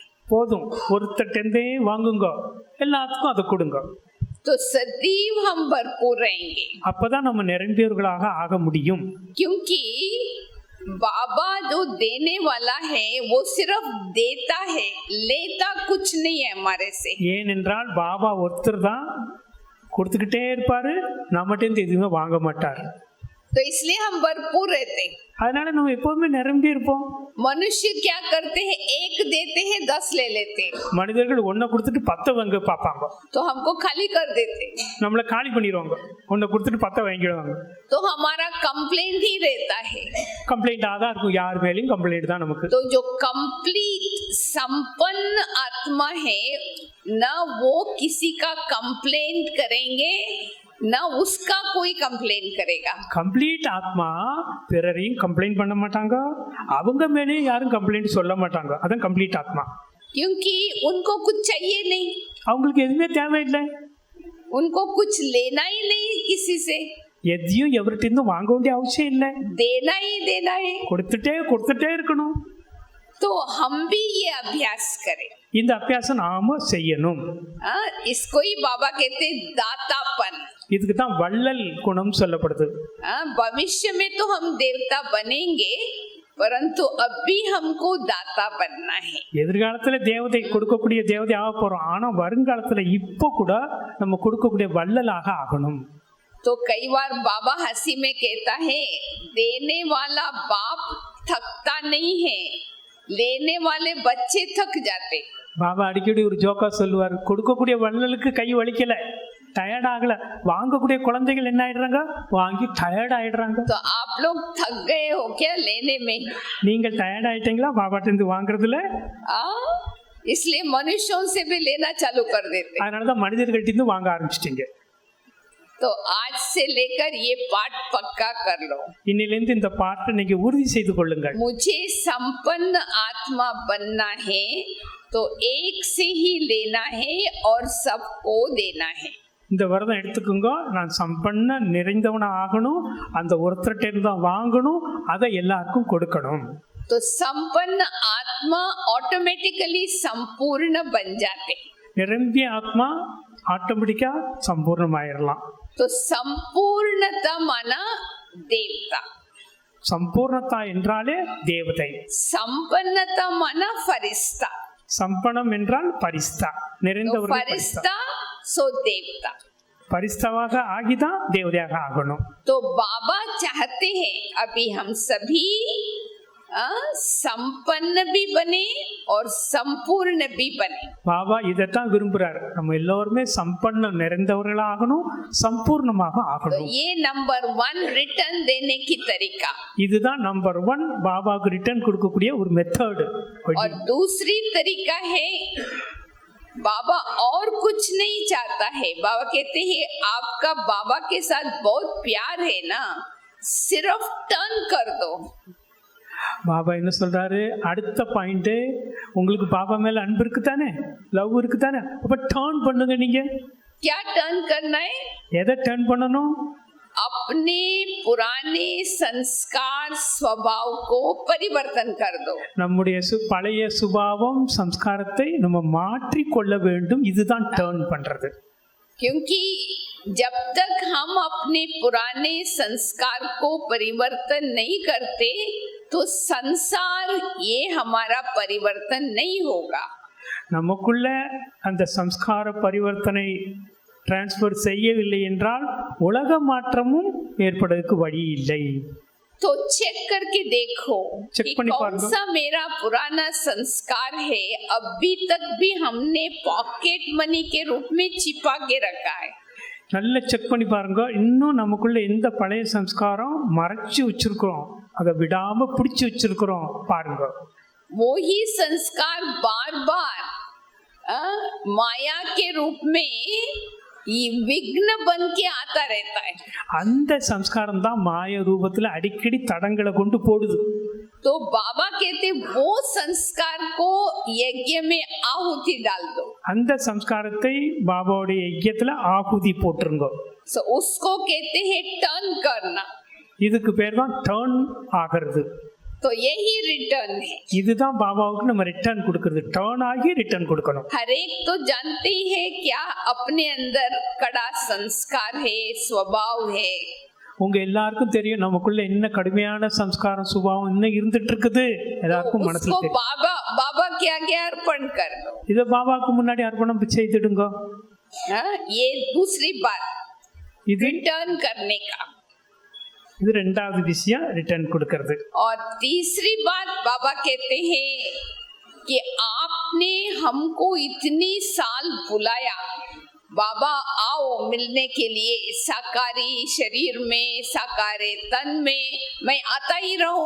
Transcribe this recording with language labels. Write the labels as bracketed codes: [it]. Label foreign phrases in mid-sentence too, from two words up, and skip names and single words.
[ta] போதும், ஒருத்தட்டேந்தே வாங்குங்க, எல்லாத்துக்கும் அதை கொடுங்க. [hi] तो सदैव हम भरपूर रहेंगे, [ta] அப்பதான் நம்ம நிரம்பியவர்களாக ஆக முடியும். [hi] क्योंकि बाबा जो देने वाला है वो सिर्फ देता है, लेता कुछ नहीं है हमारे से. [ta] ஏனென்றால் பாபா ஒருத்தர் தான் கொடுத்துக்கிட்டே இருப்பாரு, நம்மகிட்டேருந்து எதுவுமே வாங்க மாட்டார். [hi] तो इसलिए हम भरपूर रहते हैं. [ta] அதனால நம்ம எப்பவுமே நிரம்பி இருப்போம். [hi] मनुष्य क्या करते हैं? एक देते हैं 10 ले लेते हैं, [ta] மனிதர்கள் ஒன்றை கொடுத்துட்டு 10 வாங்க பார்ப்பாங்க. [hi] तो हमको खाली कर देते हैं. [ta] நம்மளை காலி பண்ணிடுவாங்க. ஒன்றை கொடுத்துட்டு 10 வாங்கிடுவாங்க. [hi] तो हमारा कंप्लेंट ही रहता है. [ta] கம்ப்ளைண்டாக தான் இருக்கும், யார் மேலேயும் கம்ப்ளைண்ட் தான் நமக்கு. [hi] तो जो कंप्लीट संपन्न आत्मा है, न वो किसी का कंप्लेंट करेंगे, न उसका कोई कंप्लेंट करेगा. [ta] கம்ப்ளீட் ஆத்மா பிறரையும் கம்ப்ளைண்ட் பண்ண மாட்டாங்க, அவங்க மேலேயும் யாரும் கம்ப்ளைண்ட் சொல்ல மாட்டாங்க. அதான் கம்ப்ளீட் ஆத்மா. [hi] क्योंकि उनको कुछ चाहिए नहीं, [ta] அவங்களுக்கு எதுவுமே தேவையில்லை. [hi] उनको कुछ लेना ही नहीं किसी से, [ta] எதையும் எவர்கிட்டேருந்தும் வாங்க வேண்டிய அவசியம் இல்லை. [hi] देना ही देना है. [ta] கொடுத்துட்டே இருக்கணும். [hi] तो हम भी ये अभ्यास करें. [ta] இந்த அபியாசம் நாம செய்யணும். [hi] इसको ही बाबा कहते हैं दातापन. [ta] இதுக்கு தான் வள்ளல் குணம் சொல்லப்படுது. [hi] भविष्य में तो हम देवता बनेंगे, परंतु अभी हमको दाता बनना है. [ta] எதிர்காலத்துல தேவதை கொடுக்கக்கூடிய தேவதை ஆக போறோம். ஆனா வருங்காலத்துல இப்போ கூட நம்ம கொடுக்கக்கூடிய வள்ளலாக ஆகணும். [hi] तो कई बार बाबा हंसी में कहता है, देने वाला बाप थकता नहीं है, लेने वाले बच्चे थक जाते. [ta] பாபா அடிக்கடி ஒரு ஜோக்கா சொல்லுவார், கொடுக்கக்கூடிய வள்ளலுக்கு கை வலிக்கல, டயர்ட் ஆகல, வாங்கக்கூடிய குழந்தைகள் என்ன ஆயிடுறாங்க, வாங்கி டயர்ட் ஆயிடுறாங்க. [hi] तो आप लोग थक गए हो क्या लेने में? [ta] நீங்கள் டயர்ட் ஆயிட்டீங்களா பாபாட்ட இருந்து வாங்குறதுல? [hi] इसलिए मनुष्यों से भी लेना चालू कर देते. [ta] அதனாலதான் மனிதர்கள்ட்ட இருந்து வாங்க ஆரம்பிச்சிட்டீங்க. [hi] तो आज से लेकर ये पाठ पक्का कर लो. [ta] இன்னிலிருந்து இந்த பாட்டை நீங்க உறுதி செய்து கொள்ளுங்கள். [hi] मुझे संपन्न आत्मा बनना है, तो एक से ही लेना है और सबको देना है. [ta] இந்த விரதம் எடுத்துக்கோங்க. நான் சம்பன்ன நிறைந்தவனா ஆகணும், அந்த ஒருத்தர்கிட்ட இருந்து தான் வாங்கணும், அதை எல்லாருக்கும் கொடுக்கணும். [hi] तो संपन्न आत्मा ऑटोमेटिकली संपूर्ण बन जाते. [ta] நிரம்பிய ஆத்மா ஆட்டோமேட்டிக்கா சம்பூர்ணமாயிரலாம். [hi] तो संपूर्णता माना देवता, [ta] சம்பூர்ணதா என்றாலே தேவதை, [hi] संपन्नता माना फरिश्ता. [ta] சம்பனம் என்றால் பரிஸ்தா, [hi] तो [ta] நிறைந்தவர்கள் [hi] फरिश्ता सो देवता. [ta] பரிஸ்தாவாக ஆகிதான் தேவதையாக ஆகணும். [hi] तो बाबा चाहते हैं अभी हम सभी संपन्न भी बने और संपूर्ण भी बने. [ta] பாபா இதைத்தான் விரும்புறாரு, நம்ம எல்லோருமே சம்பன்னம் நிறைந்தவர்களாகணும், சம்பூர்ணமாக [hi] तो [ta] ஆகணும். [hi] ये नंबर 1 रिटर्न देने की तरीका. [ta] இதுதான் நம்பர் 1 பாபாவுக்கு ரிட்டர்ன் கொடுக்கக்கூடிய ஒரு மெத்தட். [hi] और दूसरी तरीका है, बाबा और कुछ नहीं चाहता है. बाबा कहते हैं आपका बाबा के साथ बहुत प्यार है ना, सिर्फ टर्न कर दो. [ta] பாபா என்ன சொல்றாரு, அடுத்த பாயிண்ட், உங்களுக்கு பாபா மேல அன்பு இருக்கு தானே, லவ் இருக்கு தானே, அப்ப டர்ன் பண்ணுங்க. நீங்க [hi] क्या टर्न करना है? [ta] எதை டர்ன் பண்ணணும்? [hi] अपने पुराने संस्कार स्वभाव को परिवर्तन कर दो. [ta] நம்முடைய பழைய சுபாவம் சம்ஸ்காரத்தை நம்ம மாற்றி கொள்ள வேண்டும். இதுதான் டர்ன் பண்றது. [hi] क्योंकि जब तक हम अपने पुराने संस्कार को परिवर्तन नहीं करते तो संसार ये हमारा परिवर्तन नहीं होगा. [ta] நமக்குள்ள அந்த சம்ஸ்கார பரிவர்த்தனை டிரான்ஸ்ஃபர் செய்யவில்லை என்றால் உலக மாற்றமும் ஏற்படுவதற்கு வழி இல்லை. [hi] तो चेक करके देखो चेक कि [ta] பண்ணி [hi] कौन [ta] பாருங்க. [hi] सा मेरा पुराना संस्कार है अभी तक भी हमने [en] pocket money [hi] के रूप में छिपा के रखा है. [ta] நல்லா செக் பண்ணி பாருங்க. இன்னும் நமக்குள்ள எந்த பழைய சம்ஸ்காரம் மறைச்சு வச்சிருக்கிறோம், அதை விடாம பிடிச்சு வச்சிருக்கிறோம் பாருங்க. [hi] वो ही संस्कार बार बार माया के रूप में विघ्न बन के आता रहता है. [ta] அந்த சம்ஸ்காரம் தான் மாய ரூபத்துல அடிக்கடி தடங்களை கொண்டு போடுது. [hi] तो बाबा कहते वो संस्कार को यज्ञ में आहुति डाल दो. [ta] அந்த சம்ஸ்காரத்தை பாபாவுடைய யஜ்யத்துல ஆகுதி போட்டுருங்க. [hi] So उसको कहते हैं टर्न करना. [ta] இதுக்கு பேர் தான் டர்ன் ஆகிறது. [hi] तो यही रिटर्न है. [ta] இதுதான் பாபாவுக்கு நம்ம ரிட்டர்ன் கொடுக்கிறது. டர்ன் ஆகி ரிட்டர்ன் கொடுக்கணும். [hi] हर एक तो जानते ही है क्या अपने अंदर कड़ा संस्कार है, स्वभाव है. [ta] உங்க எல்லாருக்கும் தெரியும் நமக்குள்ள என்ன கடுமையான சம்ஸ்காரம் சுபாவம் இன்னும் இருந்துட்டு இருக்குது. எல்லாருக்கும் மனசுல [hi] उसको [ta] தெரியும். [hi] बाबा बाबा क्या क्या अर्पण कर दो. [ta] இத பாபாவுக்கு முன்னாடி அர்ப்பணம் செய்துடுங்க. [hi] ये दूसरी बात [ta] இது [hi] रिटर्न करने का. [ta] இது ரெண்டாவது விஷயம், ரிட்டர்ன் கொடுக்கிறது. [hi] और तीसरी बात बाबा कहते हैं कि आपने हमको इतनी साल बुलाया, बाबा आओ मिलने के लिए साकारी शरीर में, साकारे तन में, मैं आता ही रहूं.